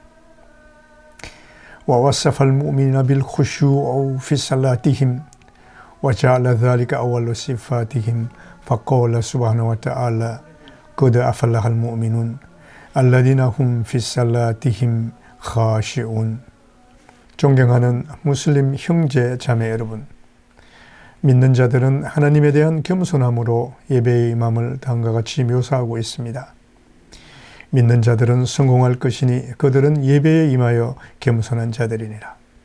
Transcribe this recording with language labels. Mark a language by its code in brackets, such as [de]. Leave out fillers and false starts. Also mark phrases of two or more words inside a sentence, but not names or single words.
[ar] ووصف المؤمنين بالخشوع في صلاتهم. وجعل ذلك أول صفاتهم. فقال سبحانه وتعالى قد أفلح المؤمنون الذين هم في صلاتهم خاشعون. [ko] 존경하는 무슬림 형제 자매 여러분, 믿는 자들은 하나님에 대한 겸손함으로 예배의 임함을 다음과 같이 묘사하고 있습니다. 믿는 자들은 성공할 것이니 그들은 예배에 임하여 겸손한 자들이니라.